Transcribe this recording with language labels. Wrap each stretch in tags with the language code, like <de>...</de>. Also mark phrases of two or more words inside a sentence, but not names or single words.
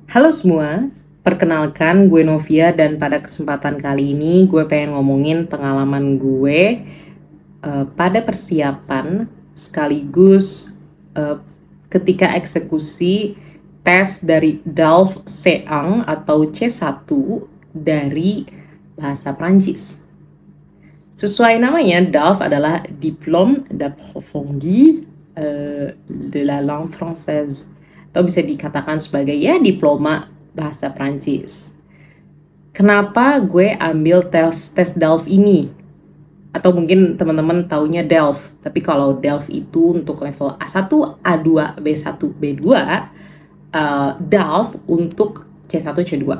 <id>Halo semua, perkenalkan gue Novia dan pada kesempatan kali ini gue pengen ngomongin pengalaman gue pada persiapan sekaligus eh, ketika eksekusi tes dari DALF C1 atau C1 dari bahasa Prancis. Sesuai namanya, DALF adalah Diplôme d'approfondi de la langue française, atau bisa dikatakan sebagai ya diploma bahasa Prancis. Kenapa gue ambil tes DALF ini? Atau mungkin teman-teman taunya DELF, tapi kalau DELF itu untuk level A1, A2, B1, B2, DALF untuk C1, C2.</id>